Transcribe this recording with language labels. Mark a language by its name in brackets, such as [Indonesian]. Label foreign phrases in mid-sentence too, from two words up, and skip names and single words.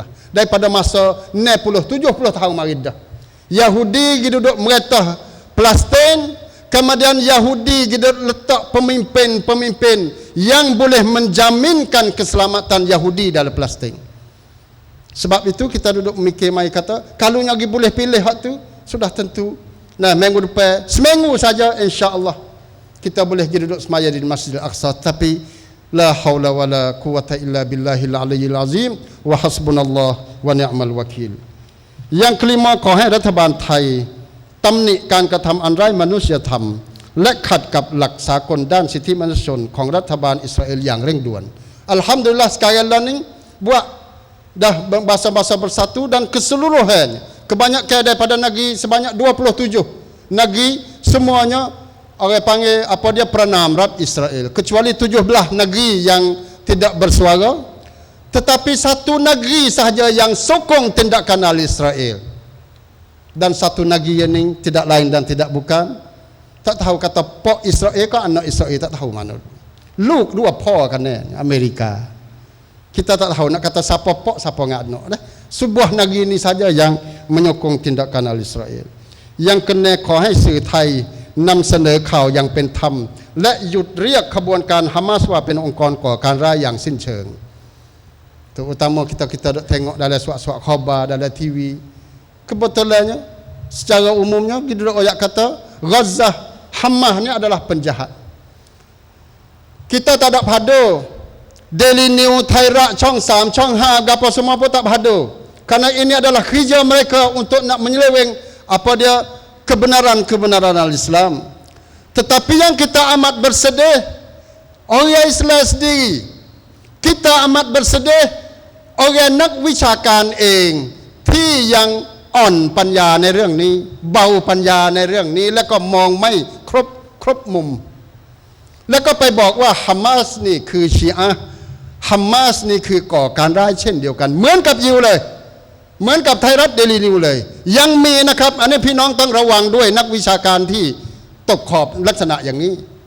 [Malay] Daripada masa 60-70 tahun mari dah. Yahudi duduk meretah Palestin, kemudian Yahudi letak pemimpin yang boleh menjaminkan keselamatan Yahudi dalam Palestin. Sebab itu kita duduk mikir mai kata, kalau lagi boleh pilih hak tu, sudah tentu. Nah, minggu depan, seminggu saja insya-Allah kita boleh pergi duduk semaya di Masjidil Aqsa. [Arabic] Tapi لا حول ولا قوة إلا بالله العلي العظيم وحسبنا الله ونعم الوكيل. [Malay] Yang kelima, [Thai] ขอให้รัฐบาลไทยตำหนิการกระทำอันไร้มนุษยธรรมและขัดกับหลักสากลด้านสิทธิมนุษยชนของรัฐบาลอิสราเอลอย่างเร่งด่วน. [Malay] Alhamdulillah sekarang ni buat dah bahasa-bahasa bersatu dan keseluruhan kebanyakan daripada negeri sebanyak 27 negeri semuanya orang panggil apa dia pranam Israel, kecuali 17 negeri yang tidak bersuara, tetapi satu negeri sahaja yang sokong tindakan al-Israel, dan satu negeri ini tidak lain dan tidak bukan, tak tahu kata pak Israel ke anak Israel, tak tahu mana Luke dua pak kan Amerika. Kita tak tahu nak kata siapa pak siapa anak dah. Sebuah negeri ini saja yang menyokong tindakan al-Israel. Yang kena [Thai] ขอให้สื่อไทยนำเสนอข่าวอย่างเป็นธรรมและหยุดเรียกขบวนการฮามาสว่าเป็นองค์กรก่อการร้ายอย่างสิ้นเชิง. [Malay] Terutama kita tengok dalam suat-suat khabar dalam TV. Kebetulannya secara umumnya kita ayat kata Gaza, Hamas ni adalah penjahat. Kita tak ada padu Daily News, Thairat, Chong 3, Chong 5, apa semua pun tak berhadu. Karena ini adalah kerja mereka untuk nak menyeleweng apa dia kebenaran al-Islam. Tetapi yang kita amat bersedih, orang Islam sendiri, kita amat bersedih, orang [Thai] นักวิชาการเองที่ยังอ่อนปัญญาใน เรื่องนี้เบาปัญญาในเรื่องนี้แล้วก็มองไม่ครบมุมแล้วก็ไปบอกว่าฮามาสนี่คือชีอะห์ฮามาสนี่คือก่อการร้ายเช่นเดียวกันเหมือนกับยิวเลยเหมือนกับไทยรัฐเดลีนิวเลยยังมีนะครับอันนี้พี่น้องต้องระวังด้วยนักวิชาการที่ตกขอบลักษณะอย่างนี้